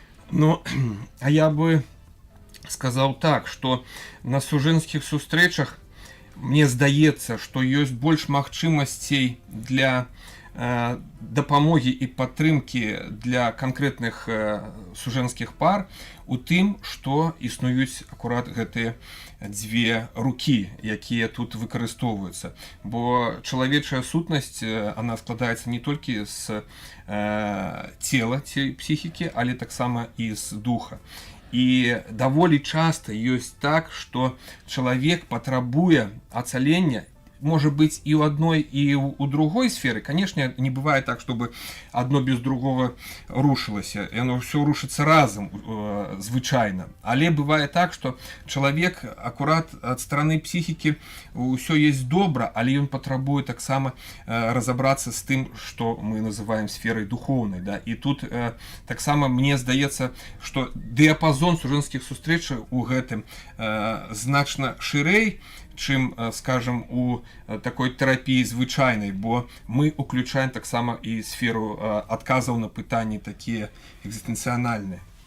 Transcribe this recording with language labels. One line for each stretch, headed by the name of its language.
Belarusian: Ну, а я бы сказаў так, што на сужэнскіх сустрэчах мне здаецца, што ёсць больш магчымасцей для дапамогі і падтрымкі для канкрэтных сужэнскіх пар у тым, што існуюць акурат гэтыя дзве рукі, якія тут выкарыстоўваюцца. Бо чалавечая сутнасць, она складаецца не толькі з цела ці псіхікі, але таксама і з духа. І даволі часта ёсць так, што чалавек патрабуе ацалення
Russian: может быть и у одной, и у другой сферы. Конечно, не бывает так, чтобы одно без другого рушилось, и оно все рушится разом,
Belarusian: звычайно.
Russian: Але бывает так, что человек аккурат от стороны психики все есть добро, але он потребует так само разобраться с тем, что мы называем сферой духовной. Да? И тут
Belarusian: так само мне здаецца, что диапазон сужэнскіх сустрэч у гэтым значна шырэй, чым, скажем, у такой тэрапіі звычайнай, бо мы уключаем таксама і сферу адказаў на пытанні такія экзістэнцыянальныя.